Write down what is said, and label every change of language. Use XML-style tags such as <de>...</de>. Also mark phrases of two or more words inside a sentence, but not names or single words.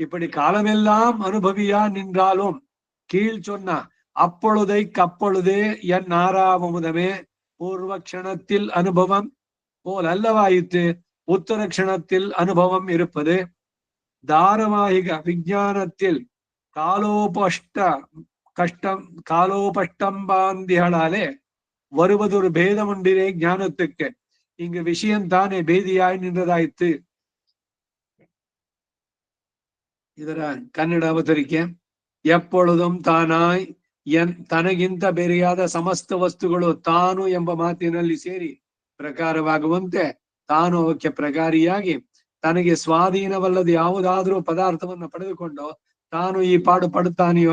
<ta>இப்படி காலமெல்லாம் அனுபவியா நின்றாலும் கீழ் சொன்ன அப்பொழுதை கப்பொழுதே என் ஆறாவமுதமே பூர்வ க்ஷணத்தில் அனுபவம் போல் அல்லவாயிற்று உத்தர க்ஷணத்தில் அனுபவம் இருப்பது. தாரவாகிக விஞ்ஞானத்தில் காலோபஷ்டம்பாந்திகளாலே வருவதொரு பேதம் உண்டிரே ஞானத்துக்கு. இங்கு விஷயம்தானே பேதியாய் நின்றதாயிற்று.</ta> <kn>ಇದರ ಕನ್ನಡ ಅವತರಿಕೆ. ಎಪ್ಪೊழுதும் ತಾನಾಯ್ ತನಗಿಂತ ಬೇರೆಯಾದ ಸಮಸ್ತ ವಸ್ತುಗಳು ತಾನು ಎಂಬ ಮಾತಿನಲ್ಲಿ ಸೇರಿ ಪ್ರಕಾರವಾಗುವಂತೆ ತಾನು ಅವಕ್ಕೆ ಪ್ರಕಾರಿಯಾಗಿ ತನಗೆ ಸ್ವಾಧೀನವಲ್ಲದ ಯಾವುದಾದ್ರೂ ಪದಾರ್ಥವನ್ನು ಪಡೆದುಕೊಂಡು ತಾನು ಈ ಪಾಡು ಪಡುತ್ತಾನೆಯೋ.</kn>